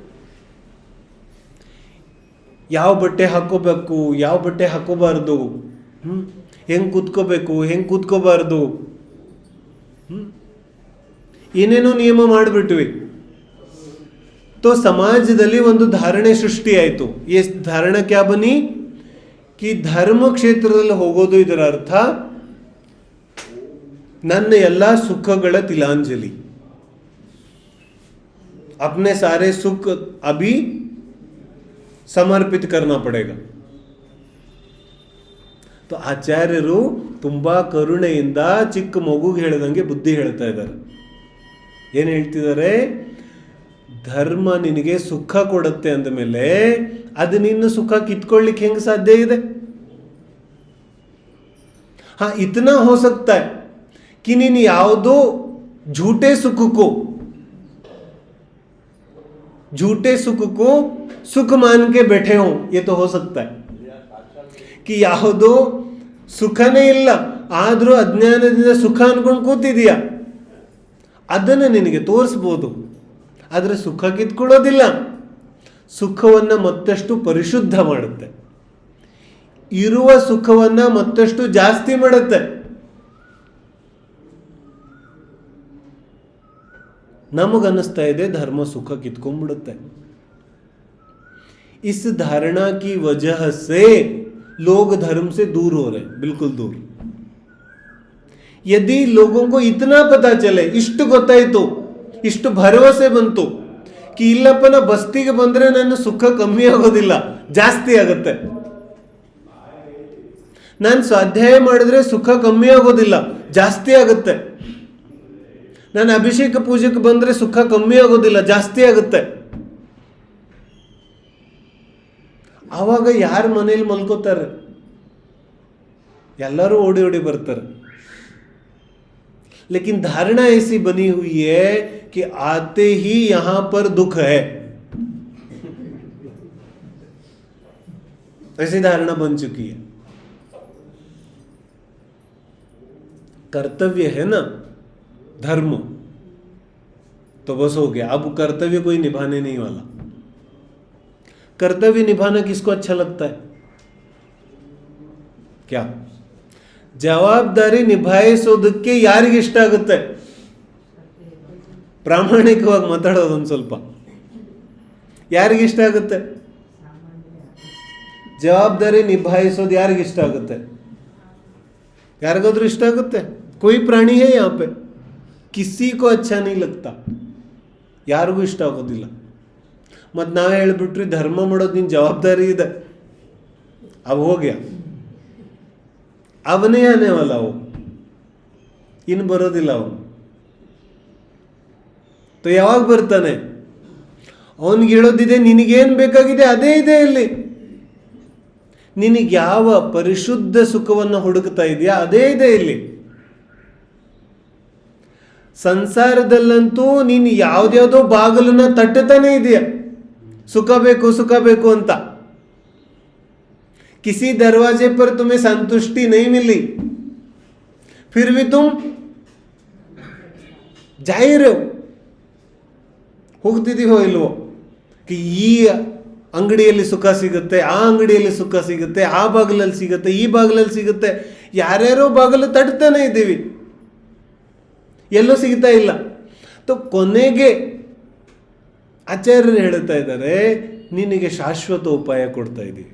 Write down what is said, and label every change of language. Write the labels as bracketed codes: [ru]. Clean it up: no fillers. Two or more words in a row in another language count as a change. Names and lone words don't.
[kn] ಯಾವ ಬಟ್ಟೆ ಹಾಕೋಬೇಕು, ಯಾವ ಬಟ್ಟೆ ಹಾಕೋಬಾರ್ದು, ಹೆಂಗ್ ಕೂತ್ಕೋಬೇಕು, ಹೆಂಗ್ ಕೂತ್ಕೋಬಾರ್ದು, ಏನೇನೋ ನಿಯಮ ಮಾಡಿಬಿಟ್ವಿ. तो ಸಮಾಜದಲ್ಲಿ ಒಂದು ಧಾರಣೆ ಸೃಷ್ಟಿ ಆಯಿತು. ಈ ಧಾರಣೆ [hi] क्या बनी [kn] कि ಧರ್ಮ ಕ್ಷೇತ್ರದಲ್ಲಿ ಹೋಗೋದು ಇದರ ಅರ್ಥ ನನ್ನ ಎಲ್ಲ ಸುಖಗಳ ತಿಲಾಂಜಲಿ, [hi] अपने सारे सुख अभी समर्पित करना पड़ेगा. [kn] तो ಆಚಾರ್ಯರು ತುಂಬಾ ಕರುಣೆಯಿಂದ ಚಿಕ್ಕ ಮಗುಗೆ ಹೇಳಿದಂಗೆ ಬುದ್ಧಿ ಹೇಳ್ತಾ ಇದ್ದಾರೆ. ಏನು ಹೇಳ್ತಿದ್ದಾರೆ? ಧರ್ಮ ನಿನಗೆ ಸುಖ ಕೊಡುತ್ತೆ ಅಂದ ಮೇಲೆ ಅದು ನಿನ್ನ ಸುಖ ಕಿತ್ಕೊಳ್ಳಿಕ್ಕೆ ಹೆಂಗೆ ಸಾಧ್ಯ ಇದೆ? [hi] हाँ, इतना हो सकता है कि [kn] ನೀನು ಯಾವುದೋ [hi] झूठे सुख को सुख मान के बैठे हो, ये तो हो सकता है. [kn] कि ಯಾವುದೋ ಸುಖನೇ ಇಲ್ಲ ಆದರೂ ಅಜ್ಞಾನದಿಂದ ಸುಖ ಅನ್ಕೊಂಡು ಕೂತಿದೀಯ, ಅದನ್ನು ನಿನಗೆ ತೋರಿಸ್ಬೋದು. ಆದರೆ ಸುಖ ಕಿತ್ಕೊಳ್ಳೋದಿಲ್ಲ, ಸುಖವನ್ನು ಮತ್ತಷ್ಟು ಪರಿಶುದ್ಧ ಮಾಡುತ್ತೆ, ಇರುವ ಸುಖವನ್ನು ಮತ್ತಷ್ಟು ಜಾಸ್ತಿ ಮಾಡುತ್ತೆ. ನಮಗನ್ನಿಸ್ತಾ ಇದೆ ಧರ್ಮ ಸುಖ ಕಿತ್ಕೊಂಡ್ಬಿಡುತ್ತೆ. [hi] इस धारणा की वजह से लोग धर्म से दूर हो रहे, बिल्कुल दूर. यदि लोगों को इतना पता चले, [kn] ಇಷ್ಟು ಗೊತ್ತಾಯ್ತು, ಇಷ್ಟು ಭರವಸೆ ಬಂತು कि ಇಲ್ಲಪ್ಪ ನಾ ಬಸ್ತಿಗೆ ಬಂದ್ರೆ ನನ್ನ ಸುಖ ಕಮ್ಮಿ ಆಗೋದಿಲ್ಲ, ಜಾಸ್ತಿ ಆಗುತ್ತೆ. ನಾನು ಸ್ವಾಧ್ಯಾಯ ಮಾಡಿದ್ರೆ ಸುಖ ಕಮ್ಮಿ ಆಗೋದಿಲ್ಲ, ಜಾಸ್ತಿ ಆಗುತ್ತೆ. ನಾನು ಅಭಿಷೇಕ ಪೂಜೆಗೆ ಬಂದ್ರೆ ಸುಖ ಕಮ್ಮಿ ಆಗೋದಿಲ್ಲ, ಜಾಸ್ತಿ ಆಗುತ್ತೆ. ಆವಾಗ ಯಾರ ಮನೇಲಿ ಮಲ್ಕೋತಾರೆ? ಎಲ್ಲರೂ ಓಡಿ ಓಡಿ ಬರ್ತಾರೆ. [hi] लेकिन धारणा ऐसी बनी हुई है कि आते ही यहां पर दुख है, ऐसी धारणा बन चुकी है. कर्तव्य है ना धर्म, तो बस हो गया. अब कर्तव्य कोई निभाने नहीं वाला. कर्तव्य निभाना किसको अच्छा लगता है? [kn] क्या ಜವಾಬ್ದಾರಿ ನಿಭಾಯಿಸೋದಕ್ಕೆ ಯಾರಿಗೆ ಇಷ್ಟ ಆಗುತ್ತೆ? ಪ್ರಾಮಾಣಿಕವಾಗಿ ಮಾತಾಡೋದು ಒಂದು ಸ್ವಲ್ಪ. ಯಾರಿಗೆ ಇಷ್ಟ ಆಗುತ್ತೆ ಜವಾಬ್ದಾರಿ ನಿಭಾಯಿಸೋದು? ಯಾರಿಗೆ ಇಷ್ಟ ಆಗುತ್ತೆ? ಯಾರಿಗಾದ್ರೂ ಇಷ್ಟ ಆಗುತ್ತೆ? [hi] कोई प्राणी है यहाँ पे, किसी को अच्छा नहीं लगता, [kn] ಯಾರಿಗೂ ಇಷ್ಟ ಆಗೋದಿಲ್ಲ. ಮತ್ತು ನಾವೇ ಹೇಳ್ಬಿಟ್ರಿ ಧರ್ಮ ಮಾಡೋದು ನಿನ್ನ ಜವಾಬ್ದಾರಿ ಇದೆ, [hi] अब हो गया, [kn] ಅವನೇ [hi] आने वाला, [kn] ಅವು ಇನ್ನು ಬರೋದಿಲ್ಲ ಅವನು. तो ಯಾವಾಗ ಬರ್ತಾನೆ? ಅವನಿಗೆ ಹೇಳೋದಿದೆ ನಿನಗೇನು ಬೇಕಾಗಿದೆ ಅದೇ ಇದೆ ಇಲ್ಲಿ. ನಿನಗೆ ಯಾವ ಪರಿಶುದ್ಧ ಸುಖವನ್ನು ಹುಡುಕ್ತಾ ಇದೆಯಾ ಅದೇ ಇದೆ ಇಲ್ಲಿ. ಸಂಸಾರದಲ್ಲಂತೂ ನೀನು ಯಾವ್ದ್ಯಾವುದೋ ಬಾಗಿಲನ್ನ ತಟ್ಟತಾನೆ ಇದೆಯಾ, ಸುಖ ಬೇಕು ಅಂತ. [hi] किसी दरवाजे पर तुम्हें संतुष्टि नहीं मिली, फिर भी तुम जा ही रहे हो. [kn] ಹೋಗ್ತಿದೀವೋ ಇಲ್ವೋ? कि ಈ ಅಂಗಡಿಯಲ್ಲಿ ಸುಖ ಸಿಗುತ್ತೆ, ಆ ಅಂಗಡಿಯಲ್ಲಿ ಸುಖ ಸಿಗುತ್ತೆ, ಆ ಬಾಗಿಲಲ್ಲಿ ಸಿಗುತ್ತೆ, ಈ ಬಾಗಿಲಲ್ಲಿ ಸಿಗುತ್ತೆ, ಯಾರ್ಯಾರೋ ಬಾಗಿಲು ತಟ್ತಾನೆ ಇದ್ದೀವಿ, ಎಲ್ಲೂ ಸಿಗ್ತಾ ಇಲ್ಲ. तो ಕೊನೆಗೆ ಆಚಾರ್ಯರು ಹೇಳ್ತಾ ಇದ್ದಾರೆ ನಿನಗೆ ಶಾಶ್ವತ ಉಪಾಯ ಕೊಡ್ತಾ ಇದ್ದೀವಿ.